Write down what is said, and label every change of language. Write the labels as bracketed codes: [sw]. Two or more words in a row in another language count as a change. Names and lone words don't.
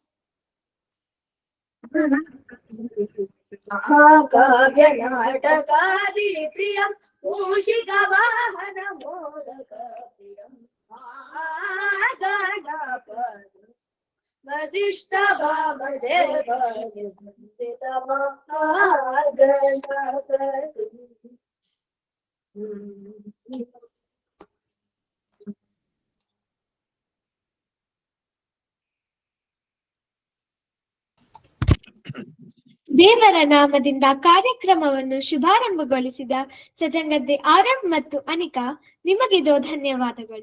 [sa] महाकाव्यनाटकारि प्रियं मूषिकवाहन मोदक प्रियं महागणपतिं वसिष्ठ वामदेव वन्दित महागणपतिं [kn] ದೇವರ ನಾಮದಿಂದ ಕಾರ್ಯಕ್ರಮವನ್ನು ಶುಭಾರಂಭಗೊಳಿಸಿದ ಸಜಂಗದ್ದೆ ಆರವ್ ಮತ್ತು ಅನಿಕಾ ನಿಮಗಿದು ಧನ್ಯವಾದಗಳು.